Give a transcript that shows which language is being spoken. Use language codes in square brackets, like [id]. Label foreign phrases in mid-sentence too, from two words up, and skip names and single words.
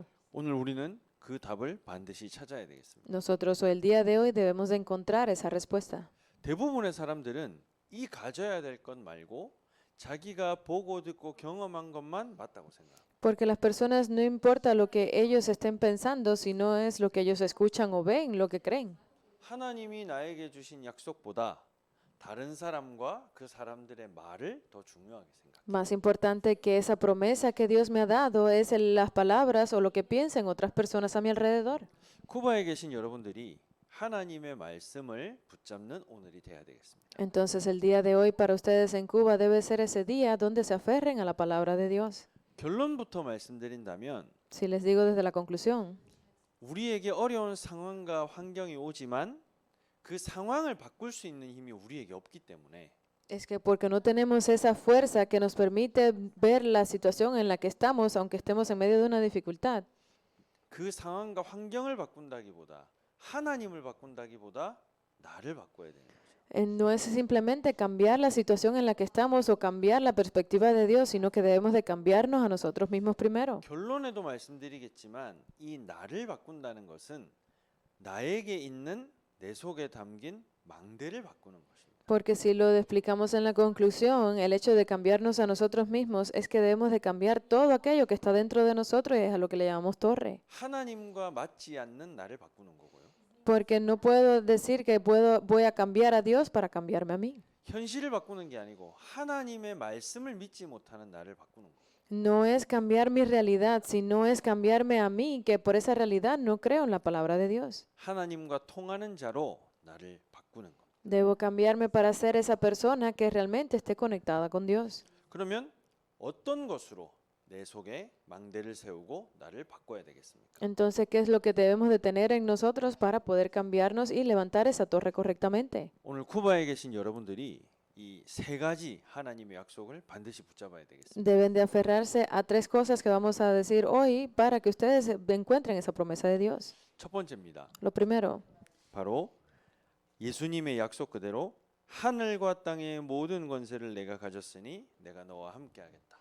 [ko] 오늘 우리는 그 답을 반드시 찾아야 되겠습니다. [es] Nosotros el día de hoy debemos de encontrar esa respuesta. [ko] 대부분의 사람들은 이 가져야 될 것 말고 자기가 보고 듣고 경험한 것만 맞다고 생각합니다. [es] Porque las personas no importa lo que ellos estén pensando, sino es lo que ellos escuchan o ven, lo que creen. [ko] 하나님이 나에게 주신 약속보다 다른 사람과 그 사람들의 말을 더 중요하게 생각합니다. [es] Más importante que esa promesa que Dios me ha dado es las palabras o lo que piensen otras personas a mi alrededor. [ko] 쿠바에 계신 여러분들이 하나님의 말씀을 붙잡는 오늘이 돼야 되겠습니다. [es] Entonces el día de hoy para ustedes en Cuba debe ser ese día donde se aferren a la palabra de Dios. [ko] 결론부터 말씀드린다면 [es] Si les digo desde la conclusión, [ko] 우리에게 어려운 상황과 환경이 오지만 그 상황을 바꿀 수 있는 힘이 우리에게 없기 때문에 [es] es que porque no tenemos esa fuerza que nos permite ver la situación en la que estamos, aunque estemos en medio de una dificultad, [ko] 그 상황과 환경을 바꾼다기보다 하나님을 바꾼다기보다 나를 바꿔야 되는 거죠. [es] no es simplemente cambiar la situación en la que estamos o cambiar la perspectiva de Dios, sino que debemos de cambiarnos a nosotros mismos primero. [ko] 결론에도 말씀드리겠지만 이 나를 바꾼다는 것은 나에게 있는 내 속에 담긴 망대를 바꾸는 것입니다. [es] Porque si lo explicamos en la conclusión, el hecho de cambiarnos a nosotros mismos es que debemos de cambiar todo aquello que está dentro de nosotros y es a lo que le llamamos torre. [ko] 하나님과 맞지 않는 나를 바꾸는 거고요. [es] Porque no puedo decir que voy a cambiar a Dios para cambiarme a mí. [ko] 현실을 바꾸는 게 아니고 하나님의 말씀을 믿지 못하는 나를 바꾸는 거예요. [es] No es cambiar mi realidad, sino es cambiarme a mí, que por esa realidad no creo en la palabra de Dios. [ko] 하나님과 통하는 자로 나를 바꾸는 것. [es] Debo cambiarme para ser esa persona que realmente esté conectada con Dios. [ko] 그러면 어떤 것으로 내 속에 망대를 세우고 나를 바꿔야 되겠습니까? [es] Entonces, ¿qué es lo que debemos de tener en nosotros para poder cambiarnos y levantar esa torre correctamente? [ko] 오늘 쿠바에 계신 여러분들이 이 세 가지 하나님의 약속을 반드시 붙잡아야 되겠습니다. [es] Deben de aferrarse a tres cosas que vamos a decir hoy para que ustedes encuentren esa promesa de Dios. [ko] 첫 번째입니다. [es] Lo primero, [ko] 바로 예수님의 약속 그대로 하늘과 땅의 모든 권세를 내가 가졌으니 내가 너와 함께하겠다.